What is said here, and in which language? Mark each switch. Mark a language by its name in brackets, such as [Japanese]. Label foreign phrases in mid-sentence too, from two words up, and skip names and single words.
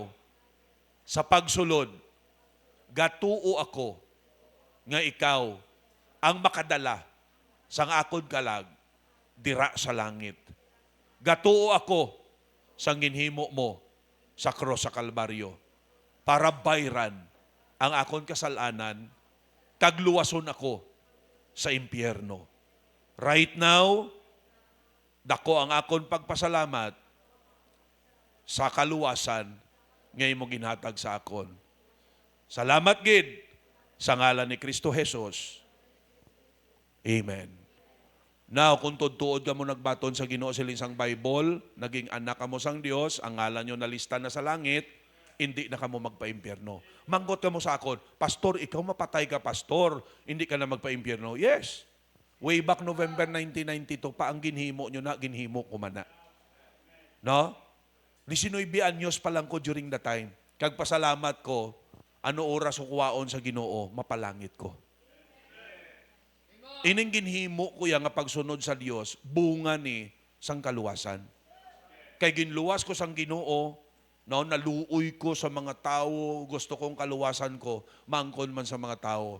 [Hiligaynon] Sa pagsulod, gatuo ako nga ikaw ang makadala sang akon kalag dira sa langit. Gatuo ako sang ginhimo mo sa krus sa Kalbaryo para bayran ang akon kasalanan kag luwason ako sa impyerno. [English] Right now, [Hiligaynon] dako ang akon pagpasalamat sa kaluwasan nga imong ginhatag sa akon. Salamat gid sa ngalan ni Kristo Jesus. Amen. Now, kung tuod ka mo nagbaton sa Ginoo siling sang Bible, naging anak ka mo sang Dios, ang ngalan nyo nalista na sa langit, hindi na ka mo magpa-impyerno. Manggot ka mo sa akon, Pastor, ikaw mapatay ka, Pastor, hindi ka na magpa-impyerno. Yes. Way back November 1992 pa ang ginhimo nyo na, ginhimo ko man na. No? 19 anyos pa lang ko [English] during the time. [Hiligaynon] Kag pasalamat ko, ano oras o kuwaon sa Ginoo, mapalangit ko. Ining ginhimo ko yang nga pagsunod sa Dios, bunga ni sang kaluwasan. Kay ginluwas ko sang Ginoo, no, naluoy ko sa mga tao, gusto kong kaluwasan ko, maangkon man sa mga tao.